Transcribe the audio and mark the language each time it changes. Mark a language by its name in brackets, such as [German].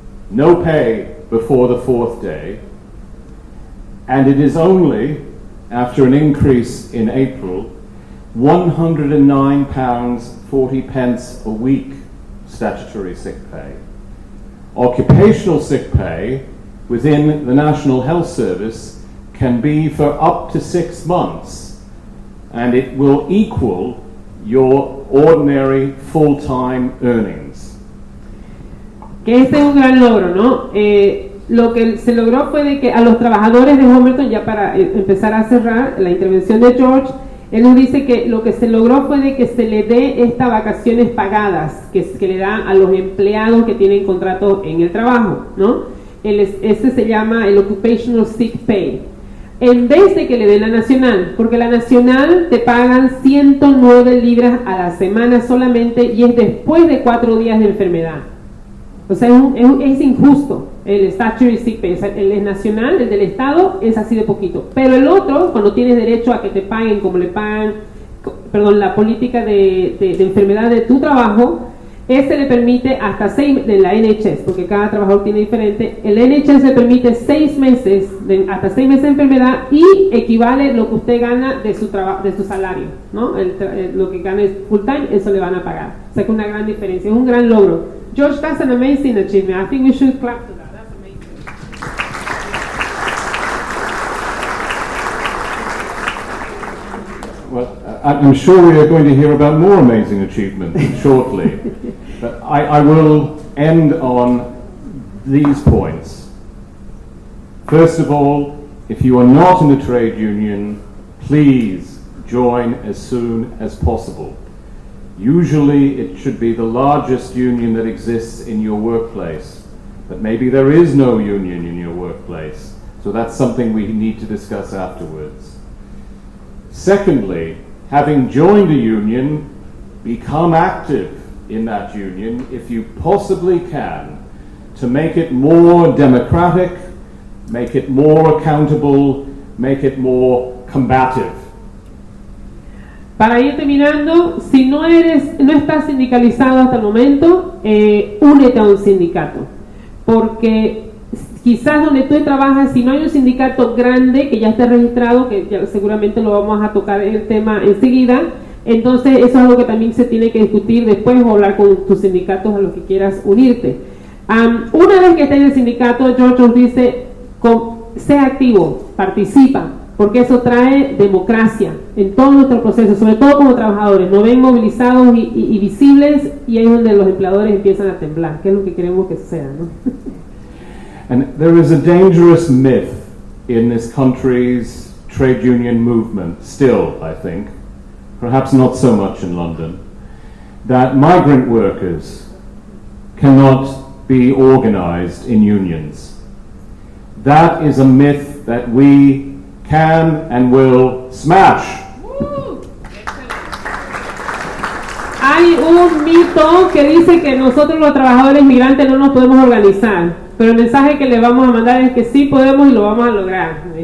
[English] No pay before the 4th day. And it is only, after an increase in April, £109.40 a week statutory sick pay. Occupational sick pay within the National Health Service can be for up to 6 months, and it will equal your ordinary full-time earnings. [Spanish] Que este es un gran logro, ¿no? Lo que se logró fue de que a los trabajadores de Homerton, ya para empezar a cerrar la intervención de George, él nos dice que lo que se logró fue de que se le dé estas vacaciones pagadas que le dan a los empleados que tienen contrato en el trabajo, ¿no? Este se llama el Occupational Sick Pay. En vez de que le den la nacional, porque la nacional te pagan 109 libras a la semana solamente y es después de 4 días de enfermedad. O sea, es injusto el statutory sick pay. O sea, el nacional, el del Estado, es así de poquito. Pero el otro, cuando tienes derecho a que te paguen como le pagan, la política de enfermedad de tu trabajo, este le permite hasta 6 de la NHS, porque cada trabajador tiene diferente. El NHS le permite 6 meses, hasta 6 meses de enfermedad, y equivale lo que usted gana de su salario, ¿no? Lo que gane full time, eso le van a pagar. O sea que es una gran diferencia, es un gran logro. [English] George, that's an amazing achievement. I think we should clap to that. That's amazing. Well, I'm sure we are going to hear about more amazing achievements shortly, but I will end on these points. First of all, if you are not in a trade union, please join as soon as possible. Usually it should be the largest union that exists in your workplace, but maybe there is no union in your workplace, so that's something we need to discuss afterwards. Secondly, having joined a union, become active in that union if you possibly can, to make it more democratic, make it more accountable, make it more combative. [Spanish] Para ir terminando, si no estás sindicalizado hasta el momento, únete a un sindicato, porque quizás donde tú trabajas, si no hay un sindicato grande que ya esté registrado, que ya seguramente lo vamos a tocar el tema enseguida, entonces eso es algo que también se tiene que discutir después o hablar con tus sindicatos a los que quieras unirte. Una vez que estés en el sindicato, George nos dice, sea activo, participa, porque eso trae democracia en todo nuestro proceso, sobre todo como trabajadores. Nos ven movilizados y visibles, y ahí es donde los empleadores empiezan a temblar, que es lo que queremos que suceda, ¿no? [English] And there is a dangerous myth in this country's trade union movement, still, I think, perhaps not so much in London, that migrant workers cannot be organized in unions. That is a myth that we can and will smash. [Spanish] Hay un mito que dice que nosotros los trabajadores migrantes no nos podemos organizar, pero el mensaje que le vamos a mandar es que sí podemos y lo vamos a lograr.